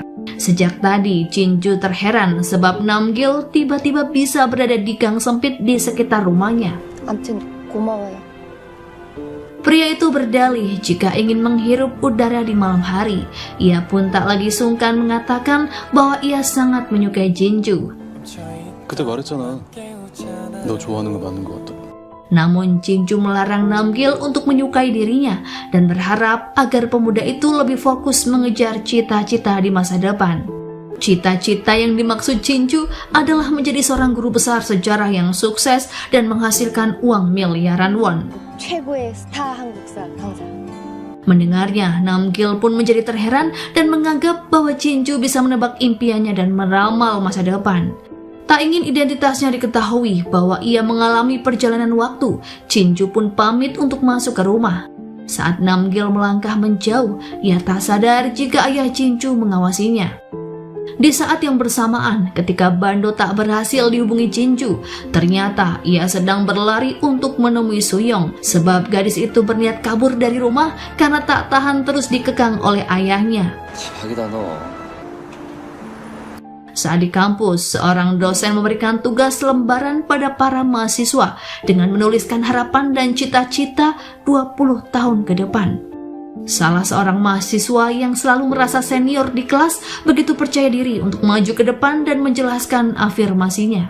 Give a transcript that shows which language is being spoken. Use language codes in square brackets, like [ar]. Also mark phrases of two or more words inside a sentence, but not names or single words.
[id] Sejak tadi Jinju terheran sebab Namgil tiba-tiba bisa berada di gang sempit di sekitar rumahnya. [ko] 고마워요. [id] Pria itu berdalih jika ingin menghirup udara di malam hari. Ia pun tak lagi sungkan mengatakan bahwa ia sangat menyukai Jinju. [ko] 그때 말했잖아. 너 좋아하는 거 맞는 거 같다고. [id] Namun Jinju melarang Namgil untuk menyukai dirinya dan berharap agar pemuda itu lebih fokus mengejar cita-cita di masa depan. Cita-cita yang dimaksud Jinju adalah menjadi seorang guru besar sejarah yang sukses dan menghasilkan uang miliaran won. [ko] 최고의 스타 한국사 강사. [id] Mendengarnya, Namgil pun menjadi terheran dan menganggap bahwa Jinju bisa menebak impiannya dan meramal masa depan. Tak ingin identitasnya diketahui bahwa ia mengalami perjalanan waktu, Jinju pun pamit untuk masuk ke rumah. Saat Namgil melangkah menjauh, ia tak sadar jika ayah Jinju mengawasinya. Di saat yang bersamaan, ketika Bando tak berhasil dihubungi Jinju, ternyata ia sedang berlari untuk menemui Suyong, sebab gadis itu berniat kabur dari rumah karena tak tahan terus dikekang oleh ayahnya. [ko] 대박이다 너. [id] Saat di kampus, seorang dosen memberikan tugas lembaran pada para mahasiswa dengan menuliskan harapan dan cita-cita 20 tahun ke depan. Salah seorang mahasiswa yang selalu merasa senior di kelas begitu percaya diri untuk maju ke depan dan menjelaskan afirmasinya.